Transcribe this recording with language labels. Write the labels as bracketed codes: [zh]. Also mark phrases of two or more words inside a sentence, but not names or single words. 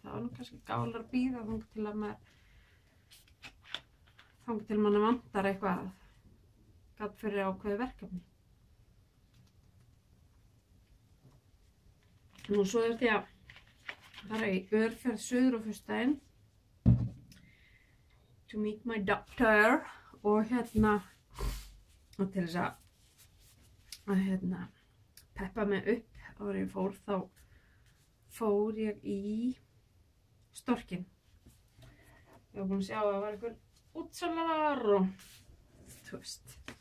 [is] Það var nú kannski gálar að bíða þangað til mann vantar eitthvað gat fyrir ákveðið verkefni. Nú svo þurfti ég að fara í örferð suður á föstudaginn, [en] to meet my doctor [is] og hérna og til þess að hérna peppa mig upp áður en ég fór þá fór ég í Storkinn. Ég var búin að sjá að það var einhver útsalaðar og þú veist.